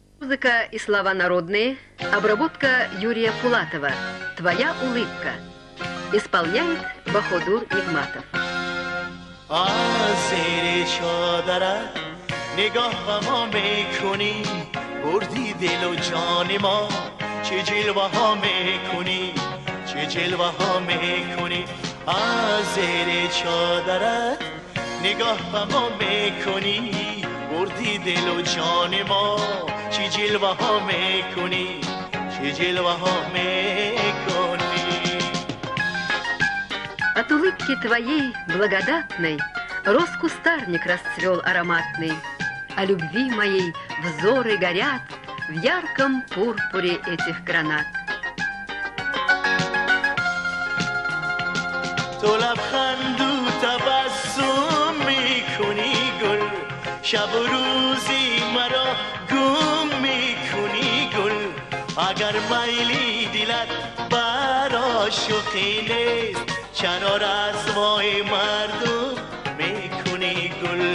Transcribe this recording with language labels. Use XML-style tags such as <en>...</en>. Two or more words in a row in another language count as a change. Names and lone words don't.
<ru>Музыка и слова народные. Обработка Юрия Пулатова. «Твоя улыбка». Исполняет Баходур Нигматов.</ru> <fa>زیر چادرت نگاه به ما میکنی، بردی دل و جان ما، چه جلوه ها میکنی، چه جلوه ها میکنی. از زیر چادرت نگاه به ما میکنی، بردی دل و جان ما، چه جلوه ها میکنی، چه جلوه ها میکنی.</fa> <ru>От улыбки твоей благодатной рос кустарник расцвел ароматный, а любви моей взоры горят в ярком пурпуре этих гранат.</ru> <fa>تو لبخند و تبسم میکنی گل، شب و روزی مرا گم میکنی گل. اگر میلی دلت برا شوخی نیست، چرا رسوای مردم میکنی گل.</fa>